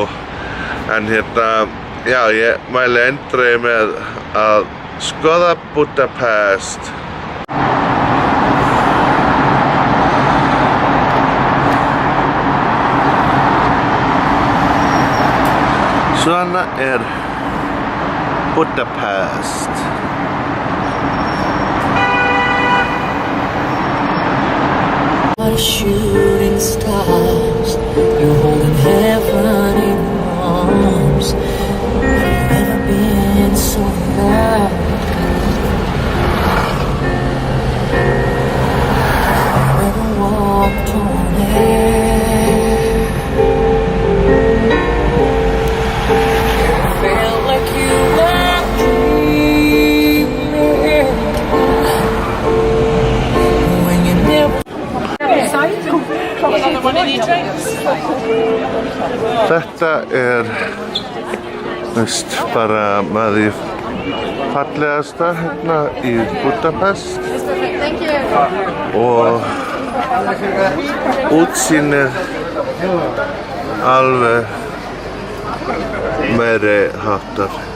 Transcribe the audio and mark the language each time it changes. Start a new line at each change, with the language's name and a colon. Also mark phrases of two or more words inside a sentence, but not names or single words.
Icelandic: En já, ég mæli eindregið með að skoða Budapest. Svona er Budapest.
English: Shooting stars, you're holding heaven in your arms. Have you ever been so loud? Have you ever walked on air? Felt like you were dreaming when you never.
Icelandic: Þetta bara með því fallegasta hérna í Budapest og útsýnið alveg meiri háttar.